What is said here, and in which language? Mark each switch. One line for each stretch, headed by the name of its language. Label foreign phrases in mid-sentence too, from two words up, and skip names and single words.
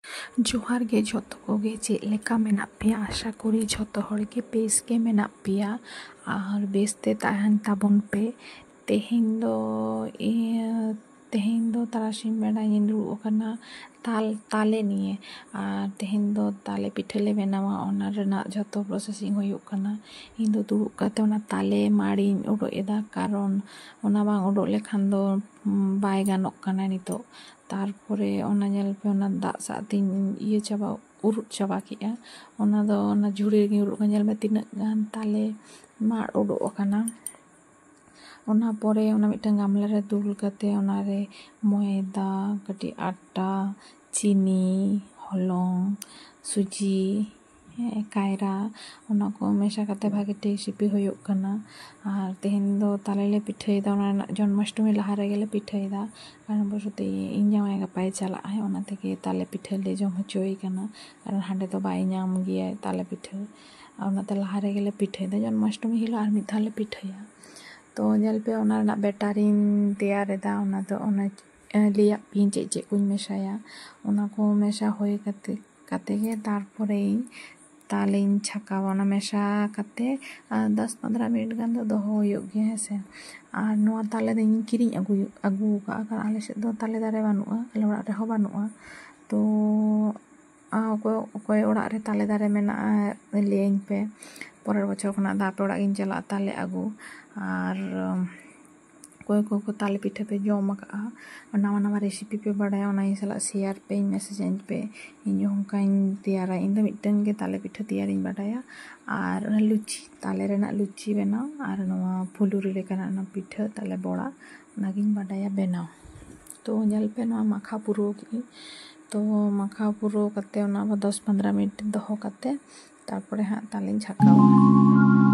Santali: जोहार गे झोतो कोगे चेद लेका मेना पेया आशा करी झोतो हर के बेस गे मेना पेया और बेसते ताहन ताबन पे तेहेन दो तारासिन बेड़ा दुड़ुब अकाना ताले निये और तेहेन दो ताले पिठले बेनावा ओना रेना झोतो प्रोसेसिंग हुयुग कना इन दो दुड़ुब काते ओना ताले माड़ी उडो एदा कारण ओना बांग उडो लेखान दो बाय गानोग कना नितो तारपरे ओना नेल पे ओना दाग सातिन इये चाबा उरुट चाबा किया ओना दो ओना झुड़ी रेगी उरुट नेल में तिनाग गान ताले माड़ उडो अकाना ओना परे ओना मिटन गामला रे दुल काते ओना रे मयदा कटी आटा चीनी हलंग सुजी कायरा ओना को मेशा काते भागे टे सिपि हुयुग कना और तेहेन दो ताले ले पिठाईदा ओना जन्माष्टमी लाहा रेगे ले पिठाईदा कारण बसते इन जामाई गापाय चला है ओना तेगे ताले पिठा ले जम होचोई कना कारण हांडे तो बाय नाम गिया ताले पिठा ओनाते लाहा रेगे ले पिठाईदा जन्माष्टमी हिलो आर मिद धाव ले पिठाया तो नेल पे ओना रेना बेटारिन तैयार एदा ओना दो ओना लिया पिन चेद कुछ मेशाया ओना को मेशा होय काते गे तारपरे तालें छकावा ओना मेशा काते 10-15 मिनट गान दो दोहो हुयुग गे हेसे और नोआ ताले दो किरिंग आगु का कारण आले सेद दो ताले दारे बानुआ आले ओड़ा रे हो बानुआ तो ओकोय ओड़ा रे ताले दारे मेना लेइं पे परेर बछर खना दा पे ओड़ा गिन चला ताले आगु और कोई ताले पिठा पे जम का नवा नवा रेसिपी पे बाड़ाया ओना इन सला शेयर पे मेसेज पे इन होंकाइन तैयारा इन दो मिटन गे ताले पिठा तैयारिन बाड़ाया और लुची ताले रेना लुची बेनाव और नवा फुलुरी लेकाना ना पिठा ताले बड़ा ओनागिन बाड़ाया बेनाव तो नेल पे नवा माखा पुरो की तो माखा पुरो काते ओना 10-15 मिनट दोहो काते तारपरे हाँ तालें छकावा।